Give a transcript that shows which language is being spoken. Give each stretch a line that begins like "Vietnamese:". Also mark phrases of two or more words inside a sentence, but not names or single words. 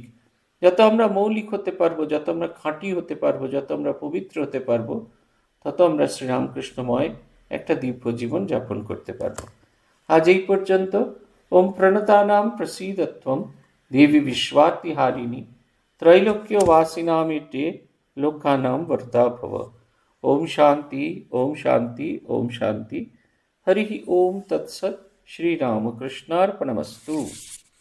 Bangla: যত আমরা মৌলিক হতে পারবো, যত আমরা খাঁটি হতে পারবো, যত আমরা পবিত্র হতে পারবো, তত আমরা শ্রীরামকৃষ্ণময় একটা দিব্য জীবন যাপন করতে পারবো। আজ এই পর্যন্ত।
Sanskrit: ওম প্রণতানাম প্রসীদত্বম দেবী বিশ্বাতিহারিণী त्रैलोक्यवासिनामिड्ये लोकानां वरदा भव। ओम शांति ओम शांति ओम शांति। हरि ओम तत्सत्। श्री रामकृष्णार्पणमस्तु।